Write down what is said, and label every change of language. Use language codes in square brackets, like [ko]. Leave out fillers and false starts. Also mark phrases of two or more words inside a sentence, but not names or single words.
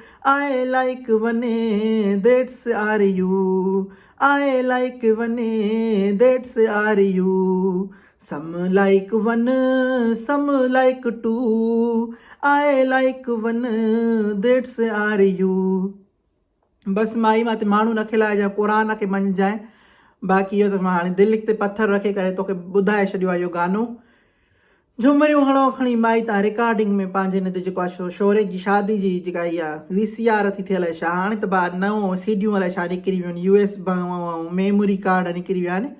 [en] I like one, that's are you. I like one, that's are you. Some like one, some like two. I like one, that's are you. [sd] बसि माई मां ते माण्हू न खिलाइजांइ, क़ुर खे मञिजांइ। बाक़ी इहो त मां हाणे दिलि ते पथर रखे करे तोखे ॿुधाए छॾियो आहे इहो गानो। झुमरियूं हणो खणी माई तव्हां रिकॉर्डिंग में पंहिंजे हिन ते जेको आहे शोरे जी शादी जी जेका इहा VCR थी थियल आहे छा, हाणे त भाउ नओं सीडियूं अलाए छा निकिरी वियूं आहिनि, US [en] memory card [sd] निकिरी विया आहिनि।